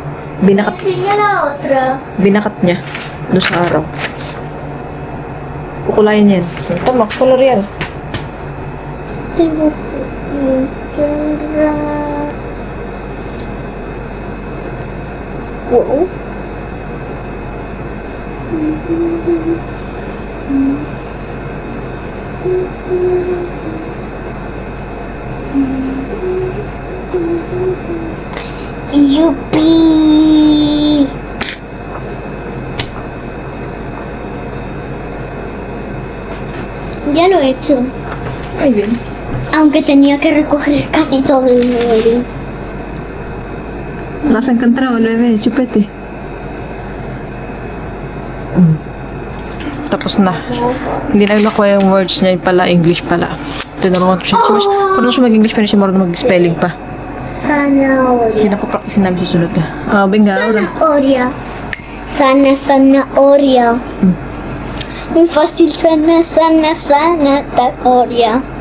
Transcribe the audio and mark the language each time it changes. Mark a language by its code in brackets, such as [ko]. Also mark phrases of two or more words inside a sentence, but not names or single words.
[tl] Binakat niya. Doon sa araw. Kukulayan yan. Ito, makukulor yan. Oo. Yuppie! [es] Ya lo he hecho. Ay, bien. Aunque tenía que recoger casi todo el mueble. ¿Lo has encontrado, el bebé? Chupete. [tl] Tapos na. Hindi na nakuha yung words niya pala, English pala. Ito na mga siya. Kung siya mag-English, pero siya marunong mag-spelling pa. [es] Zanahoria. [tl] Hindi na po practice namin susunod na. [es] Venga, ahora. Zanahoria. Zanahoria. Muy fácil, zanahoria.